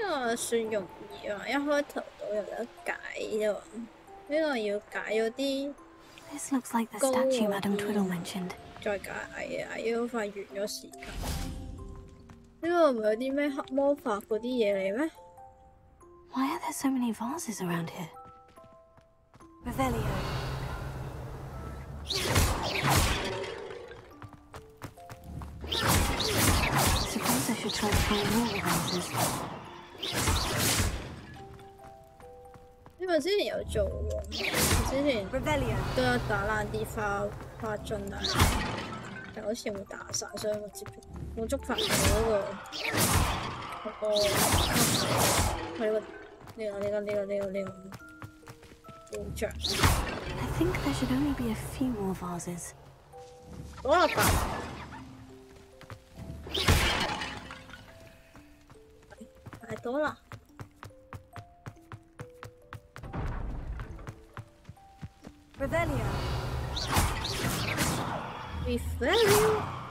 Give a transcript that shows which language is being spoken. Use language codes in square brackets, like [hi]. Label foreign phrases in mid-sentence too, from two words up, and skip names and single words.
[yue] 算容易啊，一開頭到有得解啫喎，呢個要解咗啲 [en] This looks like the statue Madame Twiddle mentioned. [yue] 再解蟻啊，要快完咗時間。呢個唔係有啲咩黑魔法嗰啲嘢嚟咩 [en] Why are there so many vases around here? Revelio. Suppose I should try to find more vases. [yue] 因為之前有做喎，之前都有打爛啲花樽啊，但好似冇打晒，所以冇觸發到嗰個故障。 [en] I think there should only be a few more vases. [yue] 好啦吧，太多啦。 [en] Revelio. Revelio.